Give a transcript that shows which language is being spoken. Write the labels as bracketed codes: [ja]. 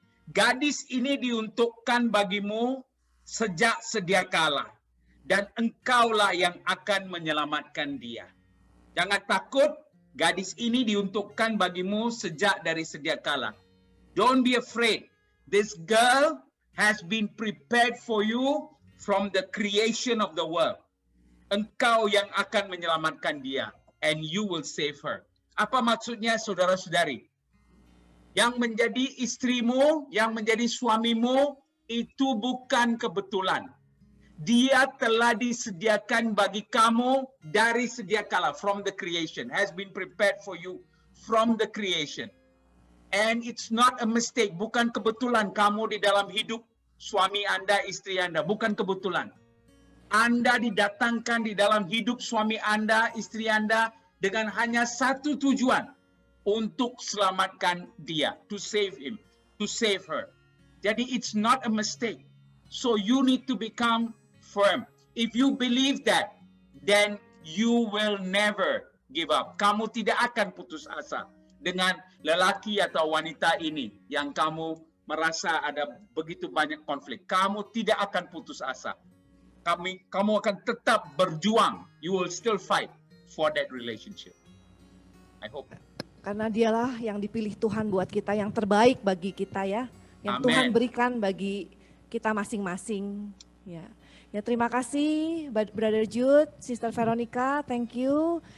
[id] Gadis ini diuntukkan bagimu sejak sedia kala dan engkaulah yang akan menyelamatkan dia. Jangan takut. Gadis ini diuntukkan bagimu sejak dari sedia kala. [en] Don't be afraid. This girl has been prepared for you from the creation of the world. [id] Engkau yang akan menyelamatkan dia. [en] And you will save her. [id] Apa maksudnya saudara-saudari? Yang menjadi istrimu, yang menjadi suamimu, itu bukan kebetulan. Dia telah disediakan bagi kamu dari sedia kala, [en] from the creation, has been prepared for you from the creation. And it's not a mistake, [id] bukan kebetulan kamu di dalam hidup suami Anda, istri Anda, bukan kebetulan. Anda didatangkan di dalam hidup suami Anda, istri Anda dengan hanya satu tujuan, untuk selamatkan dia, [en] to save him, to save her. [id] Jadi [en] it's not a mistake. So you need to become firm. If you believe that, then you will never give up. [id] Kamu tidak akan putus asa dengan lelaki atau wanita ini yang kamu merasa ada begitu banyak konflik. Kamu tidak akan putus asa. Kamu akan tetap berjuang. [en] You will still fight for that relationship. I hope. [id] Karena dialah yang dipilih Tuhan buat kita, yang terbaik bagi kita ya. Yang [en] Amen. [id] Tuhan berikan bagi kita masing-masing. Ya, terima kasih Brother Jude, Sister Veronica, [en] thank you.